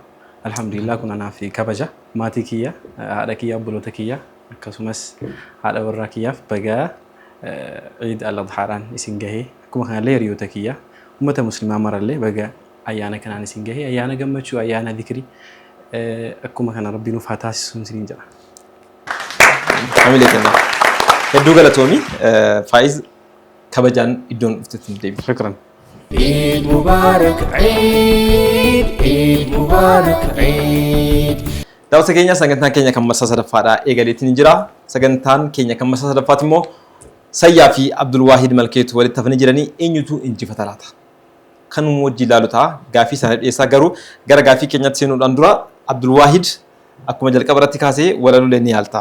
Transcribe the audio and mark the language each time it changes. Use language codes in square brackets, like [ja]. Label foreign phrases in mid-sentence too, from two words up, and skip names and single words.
[om] Alhamdulillah kun anaaf kabaja maatii kiyya haadha kiyya obboloota kiyya akkasumas haadha warraa kiyyaaf bagaa Eid al-Adhaadhaan isin gahee akkuma kanallee hiriyoota kiyya ummata muslimaa marallee bagaa ayyaana kanaan isin gahee ayyaana gammachuu ayyaana dhikrii akkuma kana rabbiin nuuf haa taasisuun isiniin jedha. Amilee kenna. Hedduu galatoomi. Faayiz kabajaan iddoon dhuftetti nu deebi. Shukran. [ar] عيد مبارك عيد مبارك عيد. [om] Daawwata keenya sagantaan keenya kan marsaa sadaffaadhaa eegaleetiin jira. Sagantaan keenya kan marsaa sadaffaati immoo Sayyaa fi Abdulwaahid Malkeetu walitti hafanii jiranii eenyutu injifata laata? Kan wajji ilaalu ta'a. Gaafii sana dhiyeessaa garuu gara gaafii keenyatti seenuudhaan dura Abdulwaahid akkuma jalqaba irratti kaasee walaloo ni yaalta.